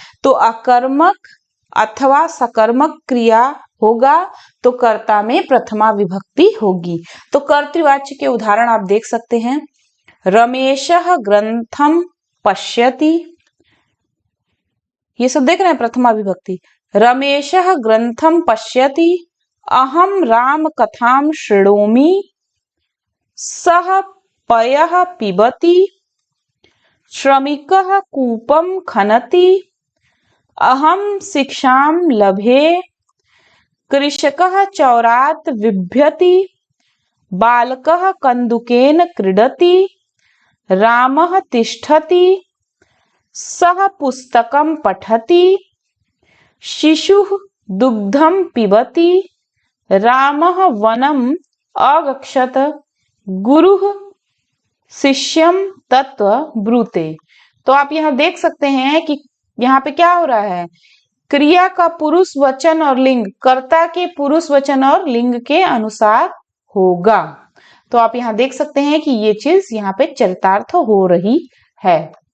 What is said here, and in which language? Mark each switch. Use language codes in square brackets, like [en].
[hi] तो अकर्मक अथवा सकर्मक क्रिया होगा तो कर्ता में प्रथमा विभक्ति होगी। तो कर्तृवाच्य के उदाहरण आप देख सकते हैं। [sa] रमेशः ग्रंथम पश्यति, [hi] ये सब देख रहे हैं प्रथमा विभक्ति। [sa] रमेशः ग्रंथम पश्यति, अहम राम कथाम शृणोमि, सः पयः पिबति, श्रमिकः कूपम खनति, अहम शिक्षाम लभे, कृषकः चौरात् बिभ्यति, बालकः कन्दुकेन क्रीडति, रामः तिष्ठति, सः पुस्तकं पठति, शिशुः दुग्धं पिबति, रामः वनम् अगच्छत, गुरुः शिष्यं तत्व ब्रूते। [hi] तो आप यहाँ देख सकते हैं कि यहाँ पे क्या हो रहा है, क्रिया का पुरुष, वचन और लिंग कर्ता के पुरुष, वचन और लिंग के अनुसार होगा। तो आप यहाँ देख सकते हैं कि ये चीज यहाँ पे चरितार्थ हो रही है।